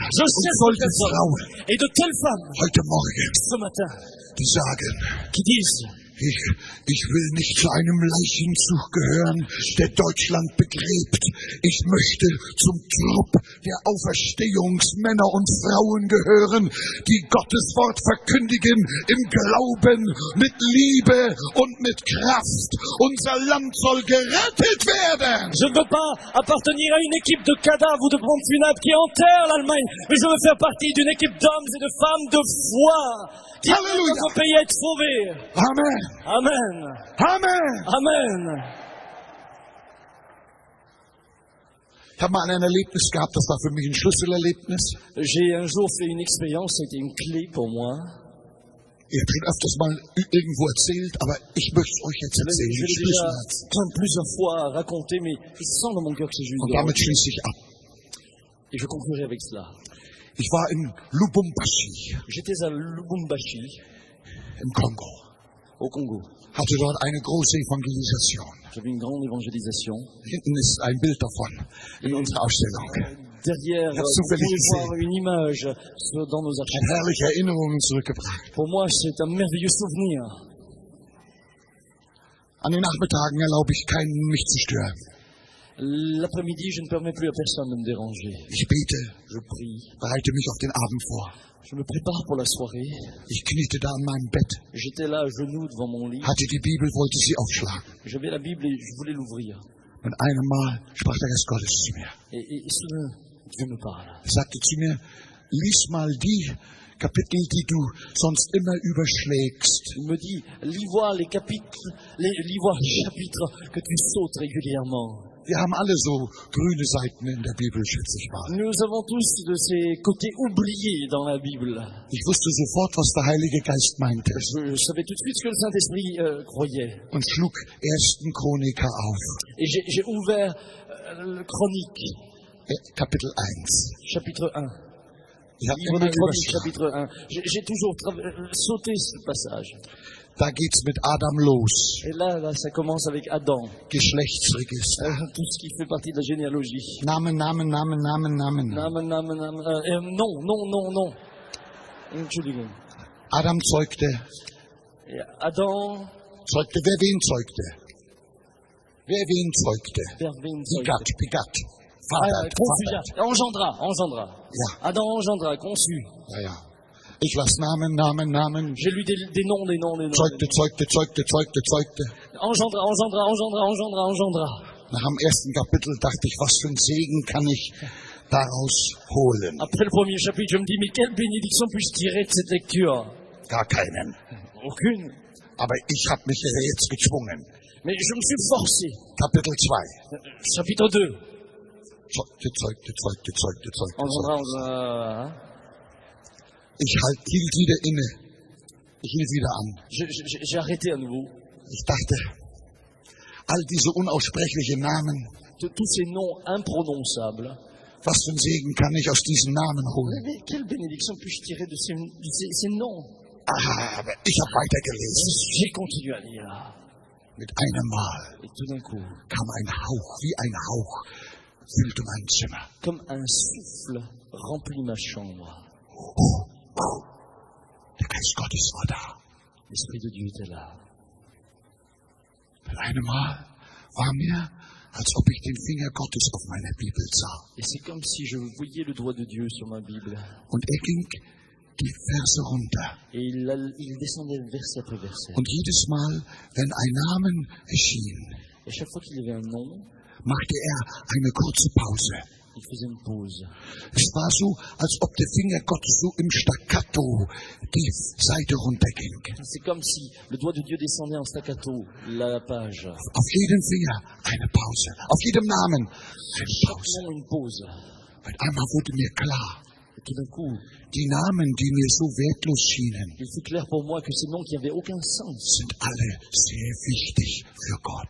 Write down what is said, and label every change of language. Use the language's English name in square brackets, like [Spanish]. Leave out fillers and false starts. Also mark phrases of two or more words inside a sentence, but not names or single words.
[French] Je [German] und [French] cherche [German] solche [French] des hommes [German] Frauen [French] et de telles femmes [German] heute Morgen, [French] ce matin [German] die sagen, [French] qui disent, [German] ich will nicht zu einem Leichenzug gehören, der Deutschland begräbt. Ich möchte zum Trupp der Auferstehungsmänner und Frauen gehören, die Gottes Wort verkündigen im Glauben, mit Liebe und mit Kraft. Unser Land soll gerettet werden. [French] je ne veux pas appartenir à une équipe de cadavres ou de pompes funèbres qui enterrent l'Allemagne, mais je veux faire partie d'une équipe d'hommes et de femmes de foi qui aident Alléluia. notre pays à être sauvé. Amen. Amen. Amen. Amen. [German] Ich habe mal ein Erlebnis gehabt, das war für mich ein Schlüsselerlebnis. [French] J'ai un jour fait une expérience, c'était une clé pour moi. [German] Ihr habt öfters mal irgendwo erzählt, aber ich möchte es euch jetzt [French] Je [German] erzählen. [French] l'ai [German] Ich [French] déjà [German] schließe [French] plusieurs fois raconté, mais je sens dans mon cœur que c'est juste [German] und [French] de [German] damit schließe ich ab. [French] Et je conclurai avec cela. [German] Ich war in Lubumbashi [French] J'étais à Lubumbashi, [German] im Kongo, [French] au Congo. [German] hatte dort eine große Evangelisation. [French] J'avais une grande évangélisation. [German] Hinten ist ein Bild davon in unserer Ausstellung. [French] Derrière, [German] Ja, [French] vous [German] zufällig [French] pouvez [German] gesehen. [French] voir une image dans nos [German] Hat [French] archives. [German] herrliche Erinnerungen zurückgebracht. [French] Pour moi, c'est un merveilleux souvenir. [German] An den Nachmittagen erlaube ich keinen, mich zu stören. [French] L'après-midi, je ne permets plus à personne de me déranger. [German] Ich bete, [French] Je prie. [German] bereite mich auf den Abend vor. [French] Je me prépare pour la soirée. [German] Ich kniete da an meinem Bett, [French] J'étais là à genoux devant mon lit. [German] hatte die Bibel, wollte sie aufschlagen. [French] J'avais la Bible et je voulais l'ouvrir. [German] Und einmal sprach der Geist Gottes zu mir. [French] Et soudain, Dieu me parle. [German] Er sagte zu mir, lies mal die Kapitel, die du sonst immer überschlägst. [French] Il me dit, lis-moi les chapitres, lis-moi les chapitres que tu sautes régulièrement. [German] Wir haben alle so grüne Seiten in der Bibel, schätze ich mal. [French] Nous avons tous de ces côtés oubliés dans la Bible. [German] Ich wusste sofort, was der Heilige Geist meinte [French] Je savais tout de suite ce que le Saint-Esprit croyait. [German] und schlug 1. Chroniker auf, [French] Et j'ai ouvert le Chronique, [German] Kapitel 1. [French] chapitre 1. [German] Ich habe [French] Livre [German] immer [French] de [German] nur [French] Chronique, [German] überschlagen. [French] chapitre 1. J'ai toujours sauté ce passage. [German] Da geht's mit Adam los, [French] Et là, ça commence avec Adam. [German] Geschlechtsregister. [French] Tout ce qui fait partie de la généalogie. [German] Namen. Namen. Non. Entschuldigung. Adam zeugte. [French] Et Adam, [German] Wer wen zeugte? Wer wen zeugte? Pervin, Begat. Vater. [French] engendra. [German] Ja. [French] Adam engendra, conçu. [German] Ja. Ich las Namen. [French] J'ai lu des noms. [German] Zeugte. [French] Engendra. [German] Nach dem ersten Kapitel dachte ich, was für ein Segen kann ich daraus holen? [French] Après le premier chapitre, je me dis, mais quelle bénédiction puis-je tirer de cette lecture? [German] Gar keinen. [French] Aucune. [German] Aber ich habe mich jetzt gezwungen. [French] Mais je me suis forcé. [German] Kapitel 2. [French] Chapitre 2. [German] Zeugte. [French] Engendra. [German] Ich hielt wieder inne. Ich hielt wieder an. [French] J'ai arrêté à nouveau. [German] Ich dachte, all diese unaussprechlichen Namen, [French] Tous ces noms imprononçables. [German] was für ein Segen kann ich aus diesen Namen holen? [French] Mais quelle bénédiction puis-je tirer de ces noms? [German] Aber ich habe weitergelesen. [French] J'ai continué à lire. [German] Mit einem Mal [French] Et tout d'un coup, [German] kam ein Hauch, wie ein Hauch, füllte mein Zimmer. [French] comme un souffle remplit ma chambre. [German] Der Geist Gottes war da. [French] L'Esprit de Dieu était là. [German] Mit einem Mal war mir, als ob ich den Finger Gottes auf meiner Bibel sah. [French] Et c'est comme si je voyais le doigt de Dieu sur ma Bible. [German] Und ging die Verse runter. [French] Et il descendait verset après verset. [German] Und jedes Mal, wenn ein Name erschien, [French] Et chaque fois qu'il y avait un nom, [German] machte eine kurze Pause. [French] il faisait une pause. [German] Es war so, als ob der Finger Gottes so im Staccato die Seite runterging. [French] C'est comme si le doigt de Dieu descendait en staccato la page. [German] Auf jedem Finger eine Pause. Auf jedem Namen eine [French] Chaque [German] Pause. [French] nom une pause. [German] Mit einmal wurde mir klar, [French] Et tout d'un coup, [German] die Namen, die mir so wertlos schienen, [French] il fut clair pour moi que ces noms qui n'avaient aucun sens [German] sind alle sehr wichtig für Gott.